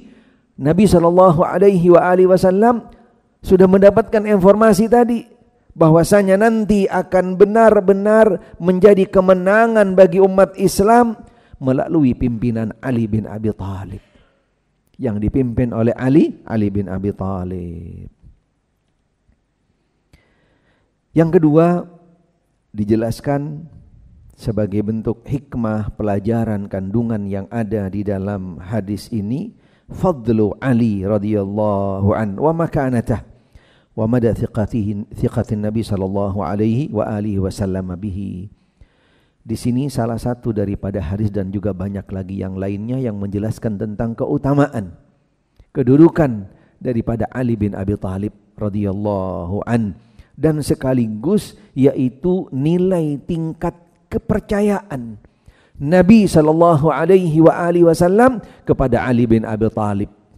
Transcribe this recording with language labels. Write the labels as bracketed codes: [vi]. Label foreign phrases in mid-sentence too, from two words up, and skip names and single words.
[id] Nabi SAW sudah mendapatkan informasi tadi bahwasanya nanti akan benar-benar menjadi kemenangan bagi umat Islam melalui pimpinan Ali bin Abi Thalib, yang dipimpin oleh Ali bin Abi Thalib. Yang kedua, dijelaskan sebagai bentuk hikmah, pelajaran, kandungan yang ada di dalam hadis ini, [ar] فضل علي رضي الله عن ومكانته ومدى ثقة النبي صلى الله عليه وآله وسلم به. [id] Di sini salah satu daripada hadis dan juga banyak lagi yang lainnya yang menjelaskan tentang keutamaan, kedudukan daripada Ali bin Abi Thalib [ar] رضي الله عن, [id] dan sekaligus yaitu nilai tingkat kepercayaan Nabi [ar] صلى الله عليه وسلم [id] kepada Ali bin Abi Thalib,